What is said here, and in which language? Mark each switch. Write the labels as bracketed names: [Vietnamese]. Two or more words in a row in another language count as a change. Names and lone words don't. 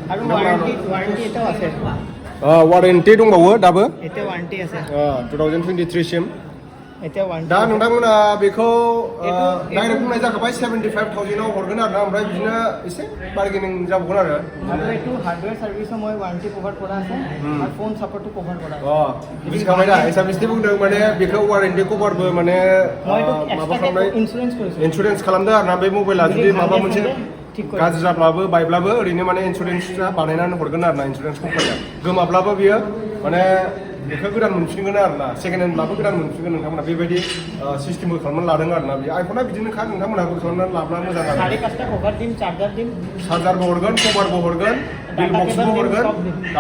[Bodo] वारेन्टि दंबावो दाबो 2023 सिम दा नोंथांमोना बेखौ डाइरेक्ट बुंनाय जाखाबाय 75,000आव हरगोन आरोना ओमफ्राय बिदिनो एसे बार्गेनिं जाबावगोन आरो [Assamese] हार्डवेयर सार्विसआव মই [English] warranty cover [Assamese] কৰা আছে আৰু ফোন সাপোৰ্টটো কভাৰ কৰা আছে [Bodo] बुजिखाबाय दा एसामिसनि बुंदों माने बेखौ वारेन्टि कभारबो माने माबा खालामनाय इन्सुरेन्स खालामदों आरोना बे मबाइला जुदि माबा मोनसे गाज्रि जाब्लाबो बायब्लाबो ओरैनो माने इन्सुरेन्सआ बानायनानै हरगोन आरोना इन्सुरेन्स कम्पानिया गोमाब्लाबो बियो माने बेखौ गोदान मोनफिनगोन आरोना सेकेन्ड हेन्डब्लाबो गोदान मोनफिनगोन नोंथांमोना बेबायदि सिस्टेमबो खालामनानै लादों आरोना बे आइफना बिदिनोखा नोंथांमोनाबो खालामनानै लाब्ला मोजां आरो चार्जारबो हरगोन कभारबो हरगोन बिल बक्सबो हरगोन डाटा